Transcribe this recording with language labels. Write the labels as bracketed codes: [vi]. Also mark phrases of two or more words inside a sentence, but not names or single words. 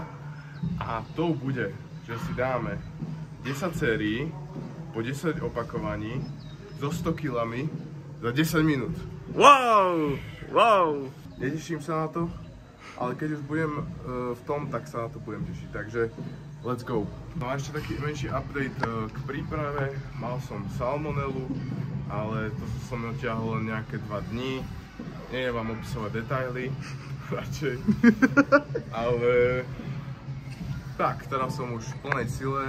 [sk] A to bude, že si dáme 10 sérií po 10 opakovaní so 100 kilami za 10 minút. Wow! Wow! Neteším sa na to, ale keď už budem v tom, tak sa na to budem tešiť. Takže [en] let's go! [sk] No a ešte taký menší update k príprave. Mal som salmonelu, ale to som odtiahol len nejaké 2 dní. Neviem vám opisovať detaily, radšej. Ale tak, teraz som už v plnej sile.